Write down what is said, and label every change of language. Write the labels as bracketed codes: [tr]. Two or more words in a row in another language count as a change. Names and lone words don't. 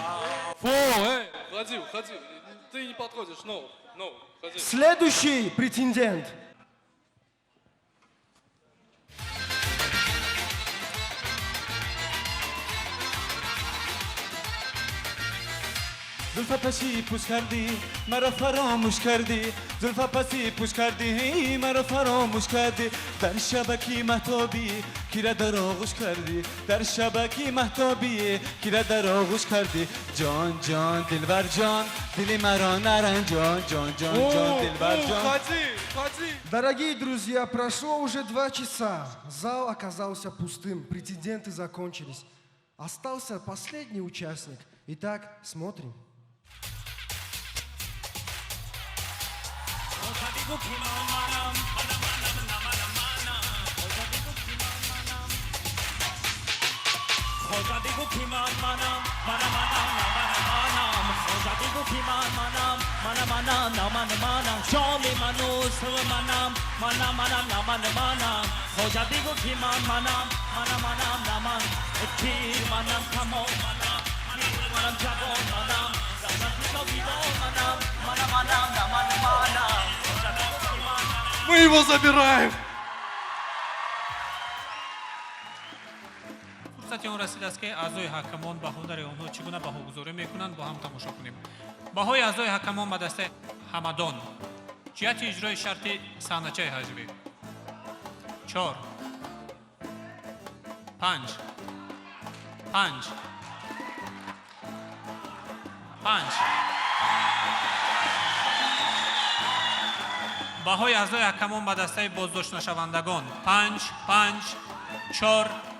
[ru] Фу, ходи, ты не подходишь, ходи. Следующий претендент. [fa] زلفا پسی پوش کردی مرا فراموش کردی زلفا پسی پوش کردی مرا فراموش کردی در شبکی مهتابی کی را در آغوش کردی در شبکی مهتابی کی را در آغوش کردی جان جان دلبر جان دلی مرا نرنجان جان جان جان دلبر جان [ru] Дорогие друзья, прошло уже 2 часа. Зал оказался пустым, претенденты закончились. Остался последний участник. Итак, смотрим. [fa] خدا بگو کی منم خدا بگو کی منم شام منو سو منم خدا بگو کی منم پیر منم تمام منم جوان منم زمان پیشا بیدار منم [ru] Мы его забираем! [tg] фурсати он расидааст ки аъзои ҳакамон баҳодари онҳо чӣ гуна баҳогузорӣ мекунанд бо ҳам тамошо кунем. баҳои аъзои ҳакамон ба дастаи ҳамадон ҷиҳати иҷрои шарти саҳначаи ҳаҷвӣ 4 5 баҳои аъзои ҳакамон ба дастаи боздоштнашавандагон 5 4